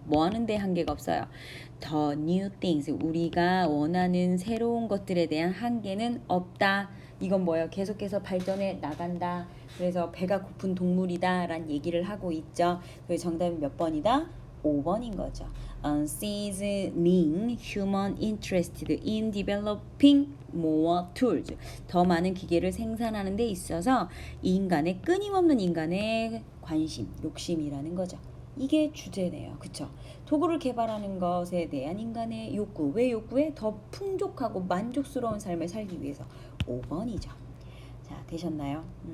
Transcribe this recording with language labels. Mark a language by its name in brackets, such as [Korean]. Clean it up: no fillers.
[Korean] 뭐 하는데 한계가 없어요. [English] The new things. [Korean] 우리가 원하는 새로운 것들에 대한 한계는 없다. 이건 뭐예요? 계속해서 발전해 나간다. 그래서 배가 고픈 동물이다 라는 얘기를 하고 있죠. 그래서 정답이 몇 번이다? 5번인 거죠. [English] Unceasing human interested in developing more tools. [Korean] 더 많은 기계를 생산하는 데 있어서 인간의 끊임없는 인간의 관심, 욕심이라는 거죠. 이게 주제네요. 그쵸? 도구를 개발하는 것에 대한 인간의 욕구. 왜 욕구에? 더 풍족하고 만족스러운 삶을 살기 위해서. 5번이죠. 자, 되셨나요?